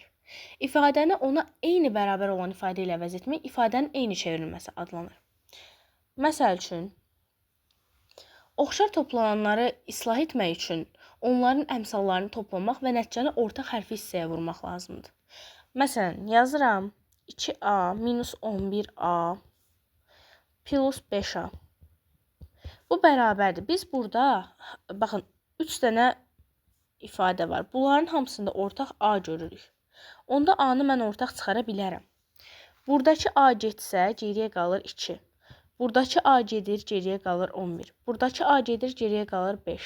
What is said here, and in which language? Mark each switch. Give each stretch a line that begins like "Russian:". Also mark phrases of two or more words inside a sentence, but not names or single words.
Azerbaijani: İfadəni ona eyni bərabər olan ifadə ilə əvəz etmək ifadənin eyni çevrilməsi adlanır. Məsəl üçün, oxşar toplananları islah etmək üçün onların əmsallarını toplamaq və nəticəni ortaq hərfi hissəyə vurmaq lazımdır. Məsələn, yazıram 2a minus 11a plus 5a. Bu bərabərdir. Biz burada, baxın, 3 dənə ifadə var. Bunların hamısında ortaq a görürük. Onda a-nı mən ortaq çıxara bilərəm. Buradakı a getsə, geriyə qalır 2. Buradakı a gedir, geriyə qalır 11. Buradakı a gedir, geriyə qalır 5.